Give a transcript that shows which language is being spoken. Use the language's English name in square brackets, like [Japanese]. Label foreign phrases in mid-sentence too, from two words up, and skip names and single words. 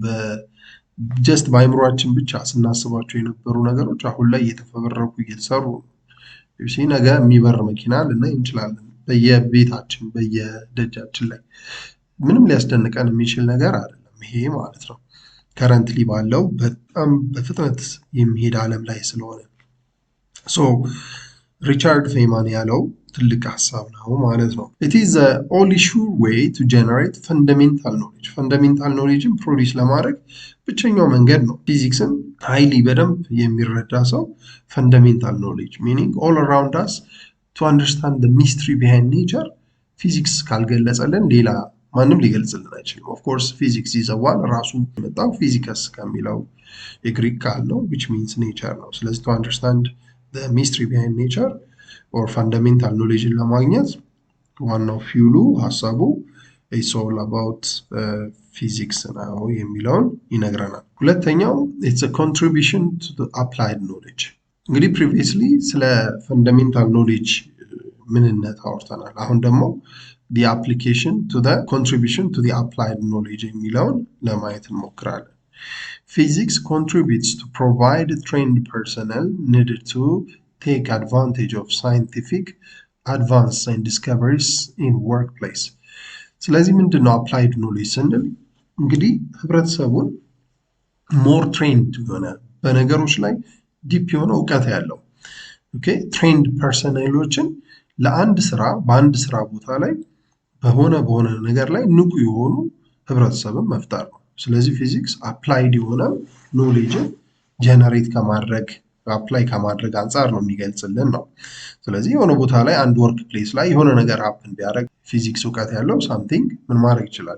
[Amharic] ጀስት በአይምሯችን ብቻ ስናስባቸው የነበሩ ነገሮች አሁን ላይ እየተፈበረኩ እየተሰሩ ነገ የሚበር መኪና ልናይ እንችላለን በየቤታችን በየደጃችን ላይ። ምንም ሊያስደንቀን የሚችል ነገር አይደለም ይሄ ማለት ነው። ከረንትሊ ባለው በጣም በፍጥነት የሚሄድ ዓለም ላይ ስለሆነ ሶ ሪቻርድ ፌይማን ያለው ትልቅ ሀሳብ ነው ማለት ነው። [English] it is the only sure way to generate fundamental knowledge fundamental knowledgeን [Amharic] ፕሮዲስ ለማድረግ ብቸኛው መንገድ ነው። ፊዚክስን ሃይሊ በደንብ የሚረዳ ሰው [English] fundamental knowledge meaning all around us to understand the mystery behind nature [Amharic] ፊዚክስ ካልገለጸልን ሌላ ማንም ሊገልጽልን አይችልም። [English] of course physics is a one [Amharic] ራሱ የመጣው ፊዚከስ ከሚለው የግሪክ ቃል ነው [English] which means nature [Amharic] ነው። ስለዚህ [English] to understand the mystery behind nature or fundamental knowledge [Amharic] ለማግኘት ዋናው ፊውሉ ሀሳቡ [English] it's all about physics [Amharic] ነው የሚለውን ይነግረናል። ሁለተኛው [English] it's a contribution to the applied knowledge። እንግዲህ previously ስለ fundamental knowledge [Amharic] ምንነት አውርተናል። አሁን ደግሞ [English] the application to the contribution to the applied knowledge [Amharic] የሚለውን ለማየት እንሞክራለን። [English] Physics contributes to provide trained personnel needed to take advantage of scientific advances and discoveries in workplace። [Amharic] ስለዚህ ምንድነው [English] applied knowledge [Amharic] ስንል እንግዲህ ህብረተሰቡን [English] more trained [Amharic] የሆነ በነገሮች ላይ ዲፕ የሆነ እውቀት ያለው ኦኬ [English] trained personnelዎችን [Amharic] ለአንድ ስራ በአንድ ስራ ቦታ ላይ በሆነ ነገር ላይ ንቁ የሆኑ ህብረተሰብን መፍጠር ነው። ስለዚህ ፊዚክስ አፕላይድ የሆነ [English] knowledge generate [Amharic] ከማድረግ አፕላይ ከማድረግ አንጻር ነው የሚገልጽልን ነው። ስለዚህ የሆነ ቦታ ላይ አንድ [English] work place [Amharic] ላይ የሆነ ነገር ሀፕን ቢያደርግ ፊዚክስ እውቀት ያለው ሳምቲንግ ምን ማድረግ ይችላል?